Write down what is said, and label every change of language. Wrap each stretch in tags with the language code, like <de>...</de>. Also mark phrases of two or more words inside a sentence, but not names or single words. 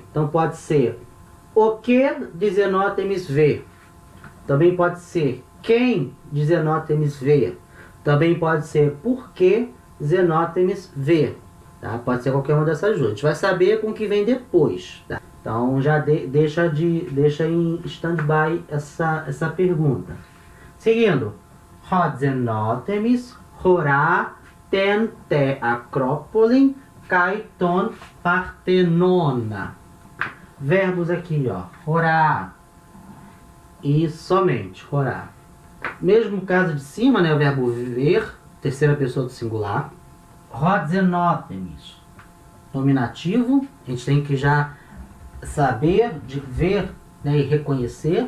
<pt>Então pode ser o que Xenótemis vê. Também pode ser quem Xenótemis vê. Também pode ser por que Xenótemis vê. Tá? Pode ser qualquer uma dessas duas. A gente vai saber com o que vem depois. Tá? Então já deixa em stand-by essa pergunta. Seguindo.</pt> <el>ὁ Ξενόθεμις ὁρᾷ τήν τε ἀκρόπολιν καὶ τὸν Παρθενῶνα.</el> <pt>Verbos aqui, ó. Horá. E somente. Horá. Mesmo caso de cima, né? O verbo ver. Terceira pessoa do singular. Rodzenótemis. Nominativo. A gente tem que já saber de ver, né, e reconhecer.</pt>